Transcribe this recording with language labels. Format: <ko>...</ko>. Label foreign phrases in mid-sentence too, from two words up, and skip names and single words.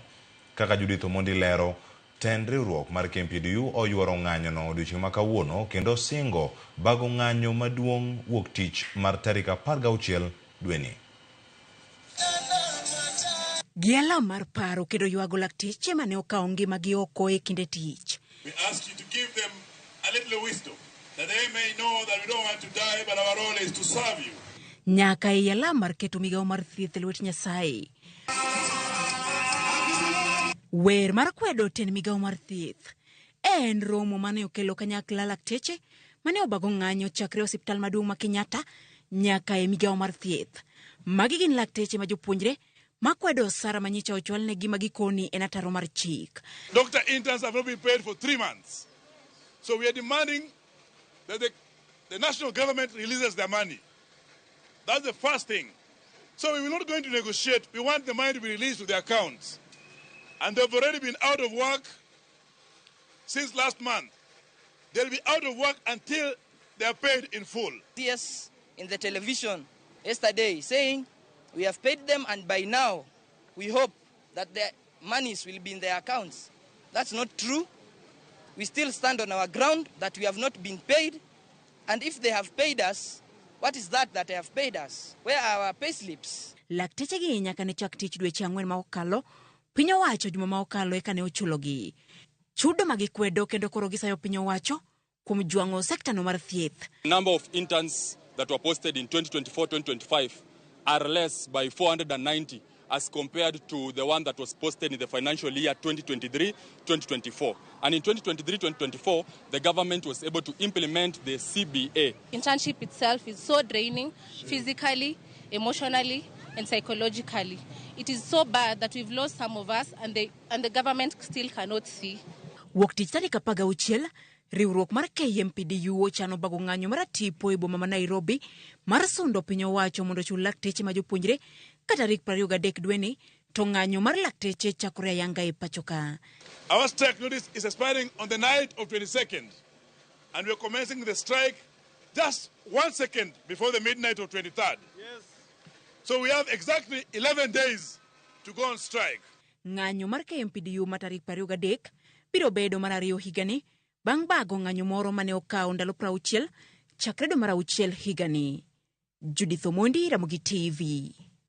<luo>Kaka Judith Omondi lero, tend riwruok mar KMPDU oyuoro ng'anyono odiochieng' ma kawuono kendo singo bago ng'anyo maduong' wuok tich mar tarik 16 dweni. Gi alam mar paro kendo ywago lakteche mane okawo ngimagi oko e kinde tich.</luo> <en>We ask you to give them a little wisdom that they may know that we don't want to die but our role is to serve you.</en> <luo>Nyaka e alam mar keto migawo mar thieth e lwet Nyasaye. Wer mar kwedo ten migawo mar thieth en romo mane okelo kanyakla lakteche mane obago ng'anyo chakre osiptal maduong' ma Kenyatta nyaka e migawo mar thieth. Magi gin lakteche ma jopuonjre makwedo osara manyicha ochul ne gi magikoni en ataro mar chik.</luo> <en>Doctor interns have not been paid for 3 months. So we are demanding that the national government releases their money. That's the first thing. So we are not going to negotiate. We want the money to be released to their accounts. And they've already been out of work since last month. They'll be out of work until they are paid in full. Yes, in the television yesterday saying we have paid them and by now we hope that their monies will be in their accounts. That's not true. We still stand on our ground that we have not been paid. And if they have paid us, what is that they have paid us? Where are our pay slips?</en> <luo>Lakteche gi nyaka ne chak tich dweche 4 ma okalo, piny owacho juma ma okalo eka ne ochulogi. Chudo magikwedo kendo koro gisayo piny owacho kuom jwang'o sekta no mar thieth.</luo> <en>Number of interns that were posted in 2024-2025 are less by 490 as compared to the one that was posted in the financial year 2023-2024. And in 2023-2024, the government was able to implement the CBA. Internship itself is so draining physically, emotionally, and psychologically. It is so bad that we've lost some of us and the government still cannot see.</en> <luo>Wuok tich tarik 16, riwruok mar KMPDU ochano bago ng'anyo mar tipo e boma ma Nairobi mar sundo piny owacho mondo ochul lakteche ma jopuonjre ka tarik 23 dweni to ng'anyo mar lakteche chakore ayanga e pachoka.</luo> <en>Our strike notice is expiring on the night of 22nd, and we're commencing the strike just 1 second before the midnight of 23rd. Yes. So we have exactly 11 days to go on strike.</en> <luo>Ng'anyo mar KMPDU ma tarik 23 biro bedo mar 2 higani bang' bago ng'anyo moro mane okawo ndalo 60 chakre dwe mar 6 higani. Judith Omondi, Ramogi TV.</luo>